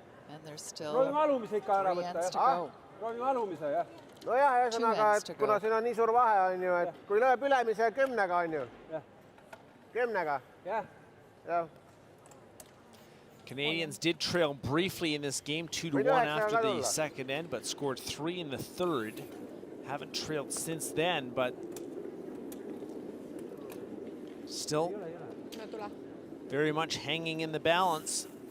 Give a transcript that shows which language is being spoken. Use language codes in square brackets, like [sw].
[en] And there's still 3 ends to go. [et] Proovime alumise, jah? nojah, ühesõnaga, et kuna siin on nii suur vahe, on ju, et kui lööb ülemise 10-ga, on ju. 10-ga. Jah. [en] Canadians did trail briefly in this game, 2-1 after the second end, but scored 3 in the third. Haven't trailed since then, but still very much hanging in the balance.